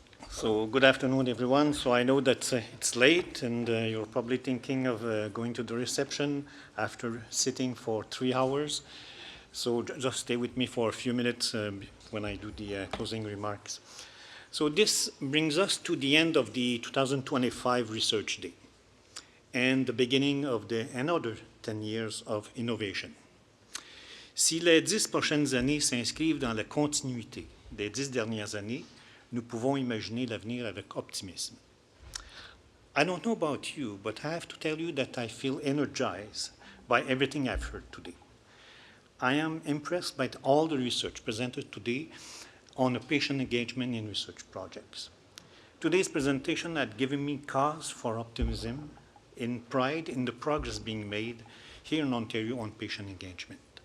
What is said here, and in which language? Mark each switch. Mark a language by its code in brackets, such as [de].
[en] So good afternoon, everyone. So I know that it's late and you're probably thinking of going to the reception after sitting for 3 hours. So just stay with me for a few minutes when I do the closing remarks. So this brings us to the end of the 2025 Research Day and the beginning of another 10 years of innovation. [fr] Si les 10 prochaines années s'inscrivent dans la continuité des 10 dernières années, nous pouvons imaginer l'avenir avec optimisme. [en] I don't know about you, but I have to tell you that I feel energized by everything I've heard today. I am impressed by all the research presented today on patient engagement in research projects. Today's presentation had given me cause for optimism and pride in the progress being made here in Ontario on patient engagement.